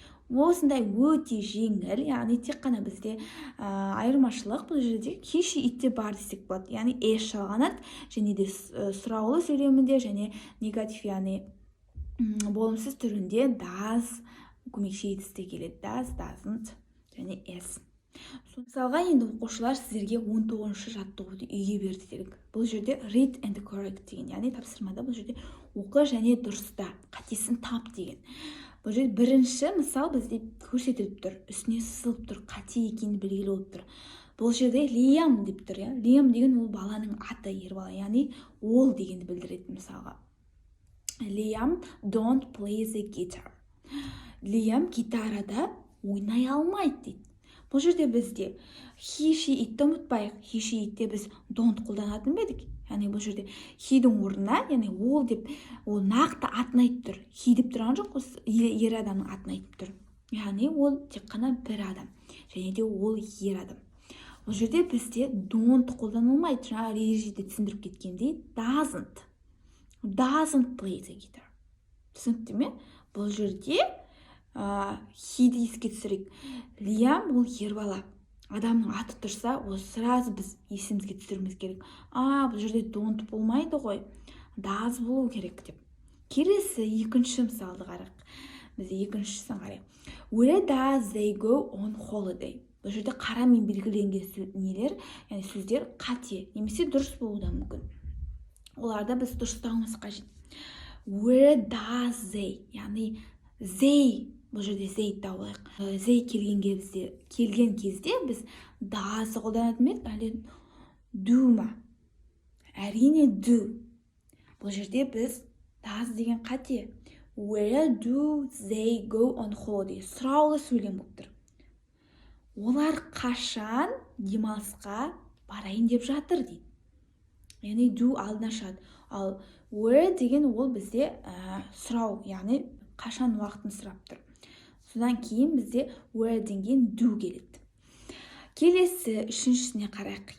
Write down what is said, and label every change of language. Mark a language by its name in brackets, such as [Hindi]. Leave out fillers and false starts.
[Kazakh] Осындай өте жеңіл, яғни тек қана бізде айырмашылық бұл жерде he, she, itте бар десек болады. Яғни s жалғанады, және де сұраулы сөйлемінде және негатив, яғни болымсыз түрінде does көмекші етісте келеді. [English] Does, doesn't және s. [Kazakh] Мысалға енді оқушылар сіздерге 19-шы жаттығуды үйге берді делік. Бұл жерде [English] read and correct [Kazakh] деген, яғни тапсырмада бұл жерде оқы және дұрыста, қатесін тап деген. Бұл жерде бірінші мысал бізде көрсетіліп тұр, үстіне сызылып тұр, қате екені белгілі болып тұр. Бұл жерде Liam деп тұр, Liam деген ол баланың аты, ер бала, яғни ол дегенді білдіреді мысалға. [English] Liam don't play the guitar. [Kazakh] Liam гитарада ойнай алмайды дейді. Бұл жерде бізде he, she, itті ұмытпайық. He, she, itте біз don't қолданатын бедік. Яғни бұл жерде he-дің орнына, яғни ол деп, ол нақты атын айтып тұр. He деп тұрған жоқ, ер адамның атын айтып тұр. Яғни ол тек қана бір адам. Және де ол ер адам. Бұл жерде бізде don't қолданылмайды. Жаңа ережеде түсіндіріп кеткендей [English] doesn't play the guitar. [Kazakh] Түсінікті ме? Бұл жерде he-ді еске түсірейік. Liam ол ер бала. Адамның аты тұрса, ол сразу біз есімізге түсіріміз керек. Бұл жерде don't болмайды ғой. Does болу керек деп. Келесі екінші мысалды қарайық. Бізде екіншісін қарайық. [English] Where does they go on holiday? [Kazakh] Бұл жерде қарамен белгіленген нелер, яғни сөздер қате, немесе дұрыс болуы да мүмкін. Оларды біз дұрыстауымыз қажет. [English] Where does they? [Kazakh] Яғни they, бұл жерде they тауылайық. They келген кезде біз does қолданатын ма еді, әлде do ма? Әрине do. Бұл жерде біз does деген қате. [English] Where do they go on holiday? [Kazakh] Сұраулы сөйлем болып тұр. Олар қашан демалысқа барайын деп жатыр дейді. Яғни do алдына шығады. Ал where деген ол бізде сұрау, яғни қашан уақытын сұрап тұр. Содан кейін бізде where деген do келеді. Келесі үшіншісіне қарайық.